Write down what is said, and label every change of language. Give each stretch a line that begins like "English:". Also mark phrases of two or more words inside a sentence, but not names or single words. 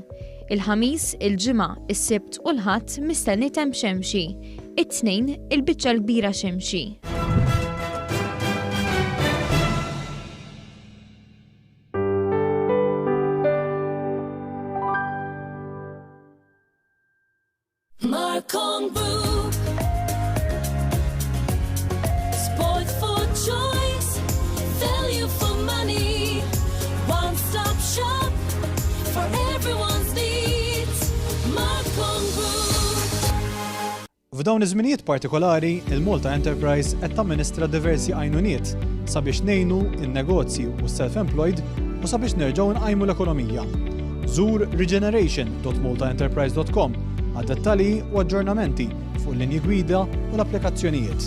Maltese: Il-ħamis, il-ġimgħa, is-sibt u l-ħadd mistenni temp xemxi. It-tnejn il-biċċa l-kbira xemxi.
English: Marcon Group. Sport for choice. Value for money. One-stop shop for everyone's needs. Marcon Group.
Maltese: F'dawn iż-żminijiet partikolari, il-Malta Enterprise qed tamministra diversi għajnuniet sabiex ngħinu in-negozji u s-self-employed u sabiex nerġgħu nqajmu l-ekonomija. Żur regeneration.maltaenterprise.com għad-dettalji u aġġornamenti fuq l-linji gwida u l-applikazzjonijiet.